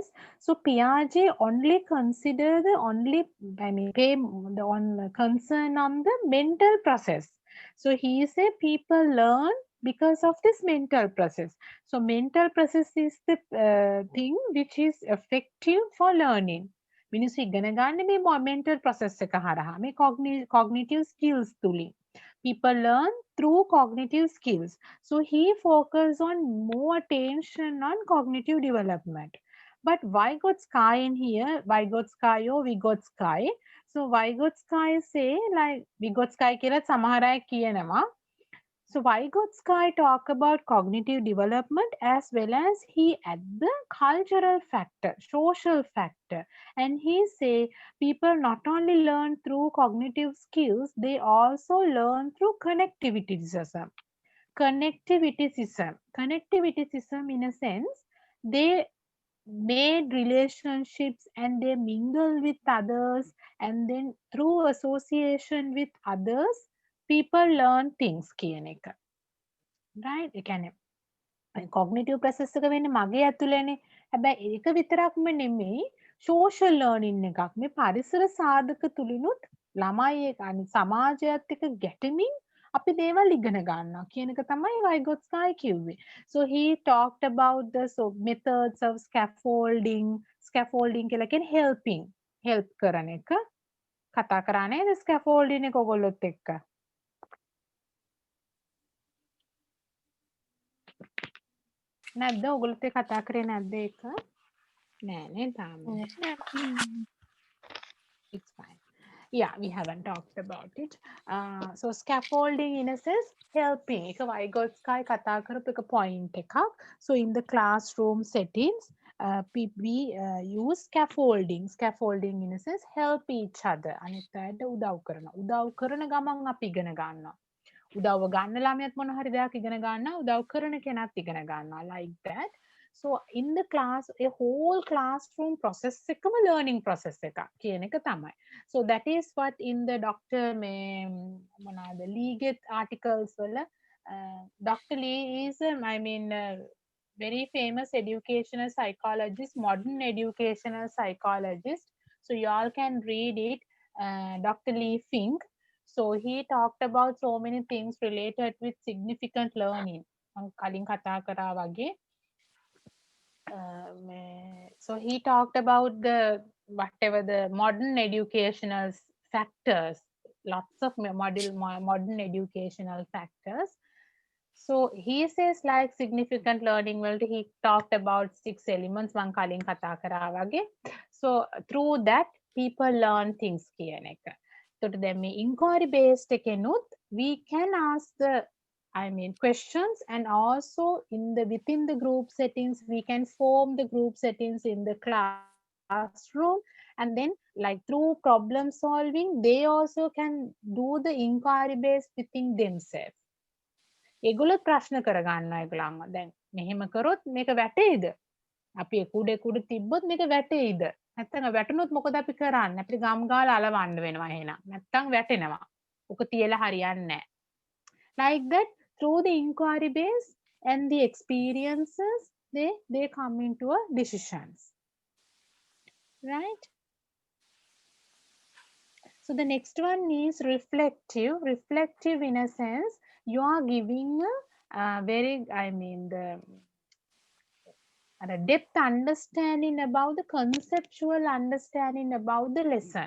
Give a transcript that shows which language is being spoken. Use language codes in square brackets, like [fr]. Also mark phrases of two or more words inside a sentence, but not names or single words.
[en] So Piaget only considered pay the concern on the mental process. So he said people learn because of this mental process. So mental process is the thing which is effective for learning. [si] මිනිස්සු ඉගෙන ගන්න මේ [en] mental process [si] එක හරහා මේ [en] cognitive skills [si] තුලින්. [en] People learn through cognitive skills. So he focused on more attention on cognitive development. But Vygotsky in here, Vygotsky or Vygotsky. So Vygotsky say like Vygotsky [si] කියලා සමහර අය කියනවා. [en] So Vygotsky talk about cognitive development as well as he add the cultural factor, social factor. And he say people not only learn through cognitive skills, they also learn through connectivityism. Connectivityism in a sense, they made relationships and they mingle with others, and then through association with others, people learn things [si] කියන එක. Right? ඒ කියන්නේ [en] cognitive process [si] එක වෙන්නේ මගේ ඇතුළේනේ. හැබැයි ඒක විතරක්ම නෙමෙයි, [en] social learning [si] එකක්. මේ පරිසර සාධක තුලිනුත් ළමයි අනිත් සමාජයත් එක්ක ගැටෙමින් අපි දේවල් ඉගෙන ගන්නවා කියන එක තමයි Vygotsky කිව්වේ. [en] So he talked about the methods of scaffolding. [si] Scaffolding කියලා කියන්නේ help කරන එක. කතා කරා නේද scaffolding එක ඔයගොල්ලොත් එක්ක? නැද්ද ඔයගොල්ලොත් එක්ක කතා කරේ නැද්ද ඒක? නෑ නේ තාම. [en] It's fine. Yeah, we haven't talked about it. So scaffolding in a sense helping. [si] එක Vygotsky කතා කරපු එක point එකක්. [en] So in the classroom settings, we use scaffolding. Scaffolding in a sense help each other. [si] අනිත් අයට උදව් කරනවා. උදව් කරන ගමන් අපි ඉගෙන ගන්නවා. උදව්ව ගන්න ළමයාත් මොන හරි දෙයක් ඉගෙන ගන්නවා. උදව් කරන කෙනාත් ඉගෙන ගන්නවා. [en] Like that. So in the class, a whole classroom process එකම learning process [si] එකක් කියන එක තමයි. [en] So that is what in the Dr. මොනවාද Leggett articles වල Dr. Lee is very famous educational psychologist, modern educational psychologist. So you all can read it, Dr. Lee Fink. So he talked about so many things related with significant learning. [si] කලින් කතා කරා වගේ [en] So he talked about the whatever the modern educational factors, lots of modern educational factors. So he says like significant learning well he talked about 6 elements one [si] කලින් කතා කරා වගේ. [en] So through that people learn things [si] කියන එක. එතකොට දැන් මේ [en] inquiry based එකෙනුත් we can ask the questions, and also within the group settings we can form the group settings in the classroom, and then like through problem solving they also can do the inquiry based within themselves. ඒගොල්ලෝ ප්‍රශ්න කරගන්නවා ඒගොල්ලන්ව. දැන් මෙහෙම කරොත් මේක වැටෙයිද? අපි කුඩ තිබ්බොත් මේක වැටෙයිද? නැත්නම් වැටුනොත් මොකද අපි කරන්නේ? අපිට ගම් ගාලා අලවන්න වෙනවා එහෙනම්. නැත්නම් වැටෙනවා. ඔක තියලා හරියන්නේ නැහැ. Like that, through the inquiry base and the experiences, they come into a decisions. Right? So the next one is reflective. Reflective in a sense, you are giving a very, the depth understanding about the conceptual understanding about the lesson.